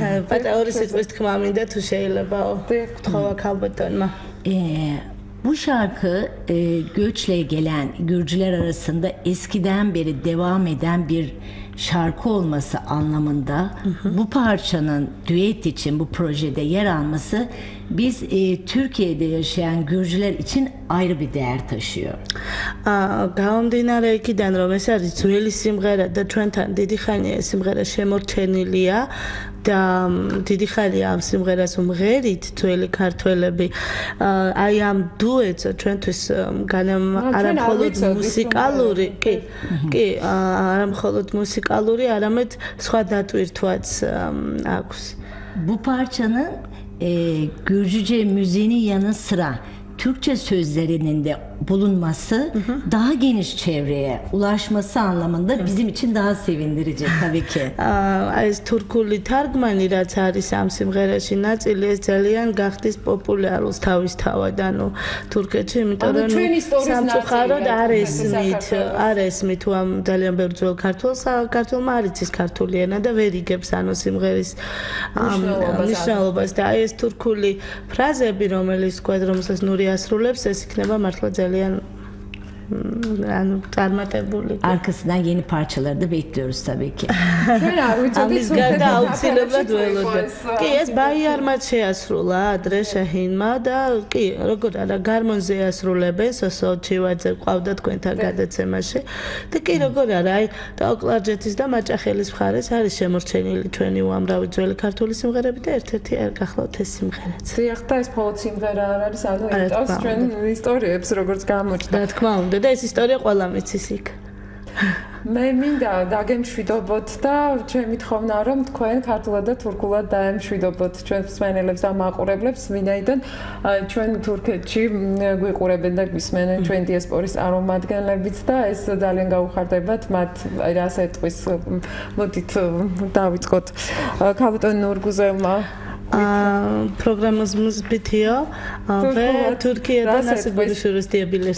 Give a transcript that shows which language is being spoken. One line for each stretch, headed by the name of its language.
Georgian: პატაური სიტყვის თქმა მინდა თუ შეიძლებაო გთხოვა ქალბატონმა.
Turkish: Bu şarkı göçle gelen Gürcüler arasında eskiden beri devam eden bir şarkı olması anlamında bu parçanın düet için bu projede yer alması biz Türkiye'de yaşayan Gürcüler için ayrı bir değer taşıyor.
Georgian: გამომდინარე იქიდან რომ ეს არის ძველი სიმღერა და ჩვენთან დიდი ხანია ეს სიმღერა შემორჩენილია და დიდი ხანია ამ სიმღერას უმღერით ძველი ქართველები. აი ამ დუეტს ჩვენთვის არა მხოლოდ მუსიკალური, კი, არა მხოლოდ მუსიკალური, არამედ სხვა დატვირთვაც აქვს.
Turkish: Bu parçanın Gürcüce müziğinin yanı sıra Türkçe sözlerinin de bulunması daha geniş çevreye ulaşması anlamında bizim için daha sevindirici tabii ki.
Georgian: ეს თურქული თარგმანი რაც არის ამ სიმღერაში ნაწილი ეს ძალიან გახდის პოპულარულ თავისთავად ანუ თურქეთში იმიტომ რომ სამწუხაროდ არ ესმით თუ ამ ძალიან ბევრ ძველ ქართველმა არ იცის ქართული ენა და ვერ იგებს ანუ სიმღერის მნიშვნელობას და აი ეს თურქული ფრაზები რომელიც თქვა რომელსაც ნური ასრულებს ეს იქნება მართლა ძალიან ანუ წარმატებული.
Turkish: Arkasından yeni parçaları da bekliyoruz tabii ki.
Georgian: ამის გარდა აუცილებლად ველოდებ. კი, ეს ბაიარმაც შეასრულა ადრე შეჰინმა და კი, როგორ არა, გარმონზე ასრულებენ, სოსო ჩივაძე ყავდა თქვენთან გადაცემაში. და კი, როგორ არა, აი, ტაოკლარჯეთის და მაჭახელის მხარეს არის შემორჩენილი ჩვენი უამრავი ძველი ქართული სიმღერები და ერთ-ერთი არ გახლავთ ეს სიმღერაც. დიახ, და ეს მხოლოდ სიმღერა არ არის, ანუ იტოს ჩვენ ისტორიებს როგორც გამოჩნდა. რა თქმა უნდა, და ეს ისტორია ყველამ იცის იქ. მე მინდა დაგემშვიდობოთ და ჩემი თხოვნა რომ თქვენ ქართულად და თურქულად დაემშვიდობოთ ჩვენ მსმენელებს და მაყურებლებს ვინაიდან ჩვენ თურქეთში გვიყურებენ და გვისმენენ ჩვენ დიასპორის წარმომადგენლებიც და ეს ძალიან გაუხარდებათ მათ აი რა ასეთყვის მოდით დავიწყოთ ქალბატონ ნურგუზელმა программыз битио və Türkiyədə nasıl görüşürüz deyə bilirsiniz.